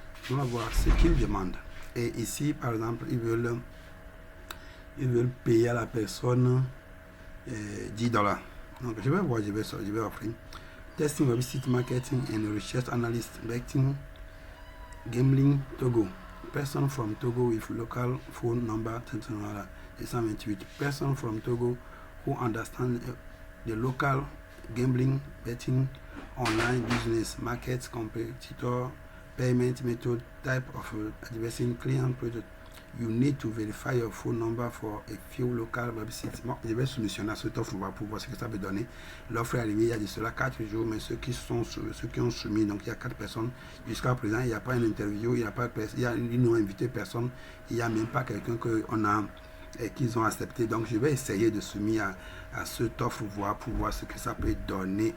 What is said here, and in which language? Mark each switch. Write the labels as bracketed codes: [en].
[fr] On va voir ce qu'ils demandent. Et ici, par exemple, ils veulent payer à la personne $10. Donc, je vais voir, je vais offrir. [en] Testing website marketing and research analyst, betting, gambling, Togo. Person from Togo with local phone number, 128. Person from Togo who understand the local gambling, betting, online business, markets, competitor, payment method, type of advertising, client product. You need to verify your phone number for a few local websites. [fr] Bon, je vais soumissionner à cette offre pour voir ce que ça peut donner. L'offre est arrivée il y a de cela 4 jours, mais ceux qui ont soumis, donc il y a 4 personnes. Jusqu'à présent, il n'y a pas une interview, ils n'ont invité personne, il n'y a même pas quelqu'un qu'ils ont accepté. Donc je vais essayer de soumettre à cette offre pour voir ce que ça peut donner.